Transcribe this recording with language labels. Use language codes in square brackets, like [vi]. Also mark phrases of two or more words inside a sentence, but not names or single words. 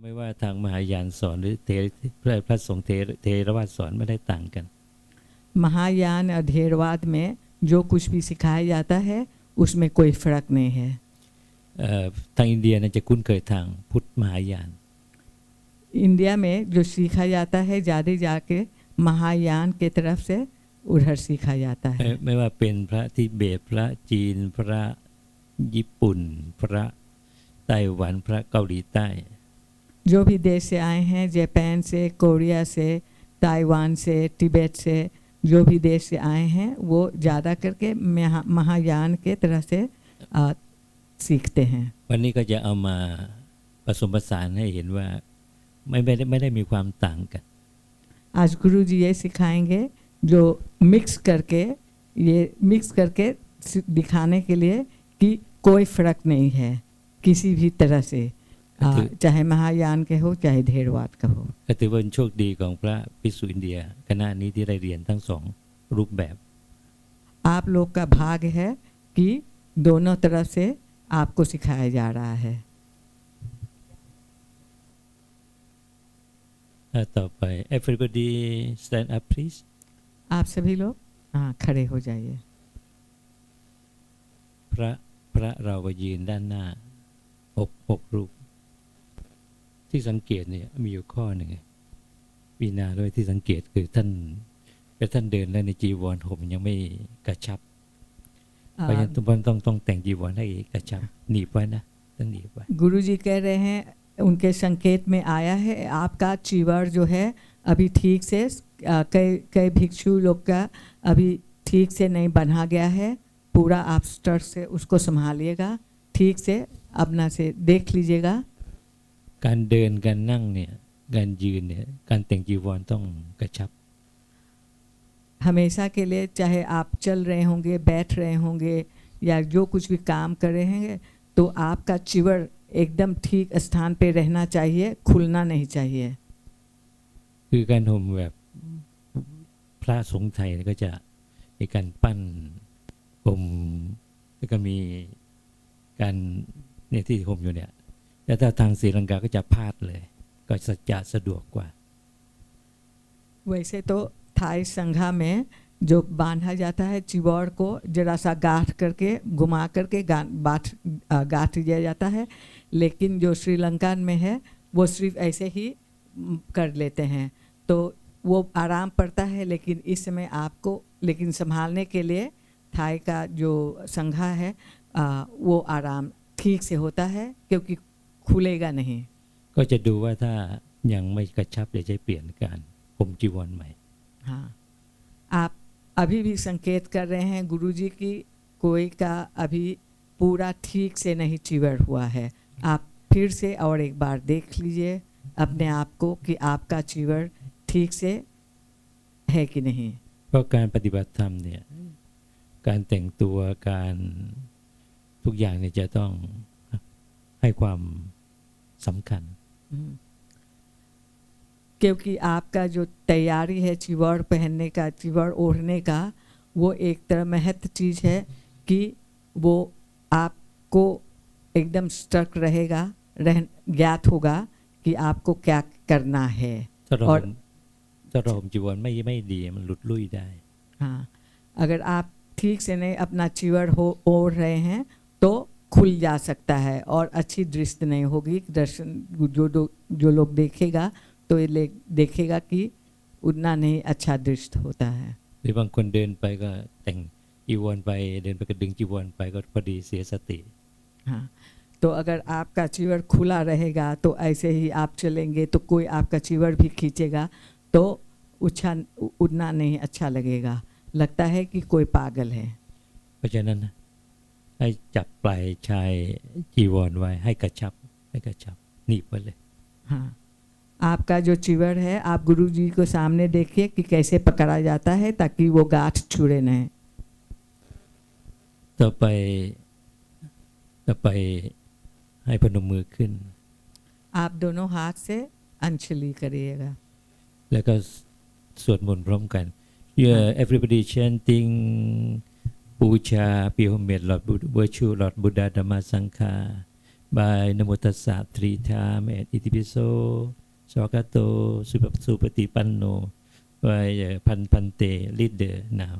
[th] ไม่ว่าทางมหายานสอนหรือพระสงฆ์เทรวาสสอนไม่ได้ต่างกัน [hi] महायान और ढेरवाद में जो कुछ भी सिखाया जाता है उसमें कोई फर्क नहीं है। [th] ทางอินเดียเนี่ยจะคุ้นเคยทางพุทธมหายาน [hi] इंडिया में जो सीखा जाता है ज़्यादा जाके महायान के तरफ से उधर सीखा जाता है। [th] ไม่ว่าเป็นพระทิเบตพระจีนพระญี่ปุ่นพระไต้หวันพระเกาหลีใต้ [hi] जो भी देश से आए हैं, जापान से, कोरिया से, ताइवान से, तिब्बत से, जो भी देश से आए हैं वो ज़्यादा करके महायान के तरह से सीखते हैं। [th] วันนี้ก็จะเอามาผสมผสานให้เห็นว่าไม่ได้มีความต่างกัน [hi] आज गुरु जी ये सिखाएंगे जो मिक्स करके दिखाने के लिए कि कोई फर्क नहीं है किसी भी तरह से, चाहे महायान के हो चाहे ढेरवाद का हो। [th] ก็ถือว่าเป็นโชคดีของพระภิกษุอินเดียคณะนี้ที่ได้เรียนทั้งสองรูปแบบ [hi] आप लोग का भाग्य है कि दोनों तरफ से आपको सिखाया जा रहा है। [th] ต่อไป [en] everybody stand up please [hi] आप सभी लोग खड़े हो जाइए। [th] พระเราก็ยืนด้านหน้าหกรูปที่สังเกตเนี่ยมีอยู่ข้อหนึ่งปีนาด้วยที่สังเกตคือท่านเดินแล้วในจีวรห่มยังไม่กระชับเพราะฉะนั้นทุกคนต้องแต่งจีวรให้กระชับหนีบไว้นะต้องหนีบไว้ [hi] गुरु जी कह रहे हैं उनके संकेत में आया है आपका चीवर जो है अभी ठीक से कई भिक्षु लोग का अभी ठीक से नहीं बना गया है, पूरा आप स्टर से उसको संभालिएगा, ठीक से अपना से देख लीजिएगा। [th] การเดินการนั่งเนี่ยการยืนเนี่ยการแต่งจีวรต้องกระชับ [hi] हमेशा के लिए चाहे आप चल रहे होंगे, बैठ रहे होंगे या जो कुछ भी काम कर रहे हैं तो आपका चिवर एकदम ठीक स्थान पे रहना चाहिए, खुलना नहीं चाहिए। [th] คือการห่มแบบพระสงฆ์ไทยก็จะมีการปั้นห่มแล้วก็มีการเนี่ยที่ห่มอยู่เนี่ยแต่ถ้าทางศรีลังกาก็จะพาดเลยก็จะสะดวกกว่า [hi] वैसे तो थाई संघा में जो बांधा जाता है चिवड़ को जरा सा गांठ करके घुमा करके गांठ दिया जाता है, लेकिन जो श्रीलंका में है वो सिर्फ ऐसे ही कर लेते हैं तो वो आराम पड़ता है। लेकिन इस समय आपको संभालने के लिए थाई का जो संघा है वो आराम ठीक से होता है क्योंकि खुलेगा नहीं। [th] ก็จะดูว่าถ้ายังไม่กระชับเดี๋ยวจะเปลี่ยนการห่มจีวรใหม่ [hi] हाँ, आप अभी भी संकेत कर रहे हैं गुरुजी की कोई का अभी पूरा ठीक से नहीं चिवर हुआ है, आप फिर से और एक बार देख लीजिए अपने आप को कि आपका चिवर ठीक से है कि नहीं। [th] เพราะการปฏิบัติธรรมเนี่ยการแต่งตัวการทุกอย่างเนี่ยจะต้องให้ความสำคัญ [hi] क्योंकि आपका जो तैयारी है चिवड़ पहनने का, चिवड़ ओढ़ने का, वो एक तरह महत्व चीज़ है कि वो आपको एकदम स्टक रहेगा, ज्ञात होगा कि आपको क्या करना है। [th] ถ้าเราห่มจีวรไม่ดีมันหลุดลุ่ยได้ [hi] हाँ, अगर आप ठीक से नहीं अपना चिवड़ ओढ़ रहे हैं तो खुल जा सकता है और अच्छी दृष्टि नहीं होगी। दर्शन जो लोग देखेगा तो ये देखेगा कि उतना नहीं अच्छा दृष्टि होता है। [th] หรือบางคนเดินไปก็แต่งจีวรไปเดินไปก็ดึงจีวรไปก็พอดีเสียสติ [hi] हाँ, तो अगर आपका चिवर खुला रहेगा तो ऐसे ही आप चलेंगे तो कोई आपका चिवर भी खींचेगा तो उतना नहीं अच्छा लगेगा, लगता है कि कोई पागल है। [th] เพราะฉะนั้นให้จับปลายชายจีวรไว้ให้กระชับหนีบไว้เลย [hi] हाँ, आपका जो चिवर है आप गुरु जी को सामने देखिए कि कैसे पकड़ा जाता है ताकि वो गांठ छुड़े नहीं। [th] ต่อไปให้พนมมือขึ้น [hi] आप दोनों हाथ से अंजलि करिएगा [th] แล้วก็สวดมนต์พร้อมกัน [en] everybody chanting บูชา pay homage Lord Virtue Lord Buddha Dhamma Sangha by Namo Tassa 3 times and Itipiso Swakato Supatipanno by Pante leader now.